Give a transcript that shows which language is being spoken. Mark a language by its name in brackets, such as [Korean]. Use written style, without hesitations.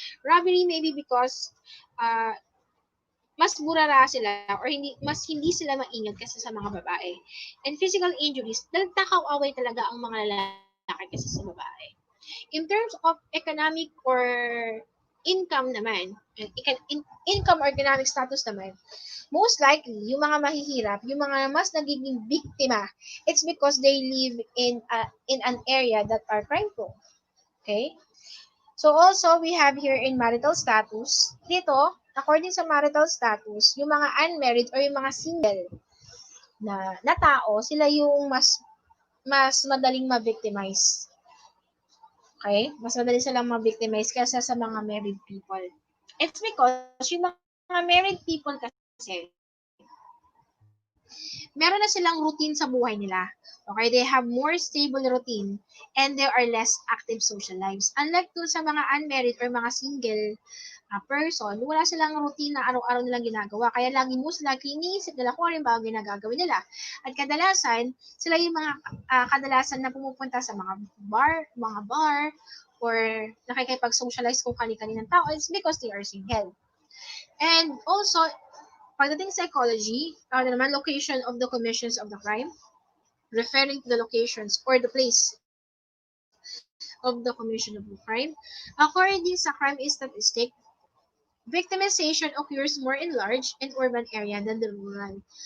[Filipino] Robbery maybe because mas burara sila or hindi sila maingat kasi sa mga babae. And physical injuries, nagtakaw-away talaga ang mga lalaki kasi sa babae. [English] In terms of economic or income naman, income or economic status naman, most likely, [Filipino] yung mga mahihirap, yung mga mas nagiging biktima, [English] it's because they live in an area that are crime prone. [Filipino] Okay? [English] So also, we have here in marital status, [Filipino] dito, according sa marital status, yung mga unmarried or yung mga single na tao, sila yung mas madaling ma-victimize. Okay? Mas madali silang ma-victimize kaysa sa mga married people. [English] It's because [Filipino] yung mga married people kasi, meron na silang routine sa buhay nila. [English] Okay, they have more stable routine and there are less active social lives. [Filipino] Unlike dun sa mga unmarried or mga single person, wala silang routine na araw-araw nilang ginagawa. Kaya lagi most likely iniisip nila kung ano yung bagay na gagawin nila. At kadalasan, sila yung mga kadalasan na pumupunta sa mga bar, or nakikipag-socialize kung kani-kaninang tao. [English] It's because they are single. And also, pagdating sa psychology, naman, location of the commissions of the crime, referring to the locations or the place of the commission of the crime. According sa crime statistic, victimization occurs more in large and urban area than the rural.